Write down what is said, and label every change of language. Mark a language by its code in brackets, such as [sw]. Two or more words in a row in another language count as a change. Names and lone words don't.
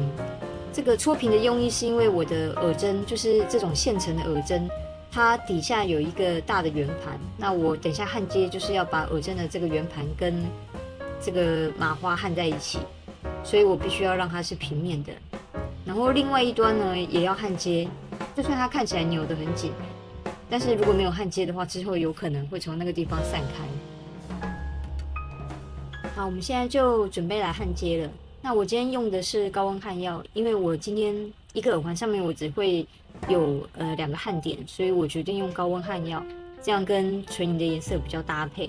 [zh] 這個搓平的用意是因為我的耳針就是這種現成的耳針，它底下有一個大的圓盤。那我等一下焊接就是要把耳針的這個圓盤跟這個麻花焊在一起，所以我必須要讓它是平面的。然後另外一端呢也要焊接，就算它看起來扭得很緊，但是如果沒有焊接的話，之後有可能會從那個地方散開。好，我們現在就準備來焊接了。那我今天用的是高溫焊藥，因為我今天一個耳環上面我只會有2個焊點，所以我決定用高溫焊藥，這樣跟純銀的顏色比較搭配。